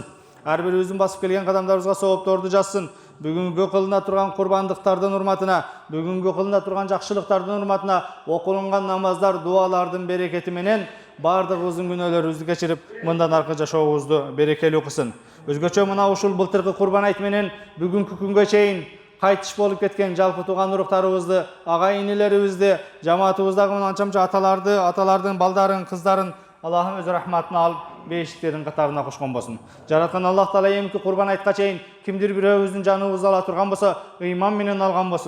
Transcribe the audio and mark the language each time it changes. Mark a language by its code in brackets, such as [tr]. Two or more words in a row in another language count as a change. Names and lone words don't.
[kk] Әрбіріміздің басып келген қадамдарымызға сауапторды жазсын. Бүгінгі қылына тұрған құрбандықтардың үрматына, бүгінгі қылына тұрған жақшылықтардың үрматына, оқылынған намаздар, дуалардың берекетіменен бардығымыздың күнәларымызды кешіріп, мындан арқы жашауымызды берекелі қылсын. [ky] Өзгөчө мына ушул былтыркы Құрбан айт менен бүгүнкү күнгө чейин кайтыш болуп кеткен жалпы туган уруктарыбызды, ага-инилерибизди, жамаатыбыздагы анча-мынча аталардын балдарын, кыздарын Аллахым өз рахматына алып, бейшиктердин катарына кошкон болсун. Жараткан Аллах Таала эмки Құрбан айтка чейин кимдир бирөөбүздүн жаныбызды ала турган болсо, ыйман менен алган болсун.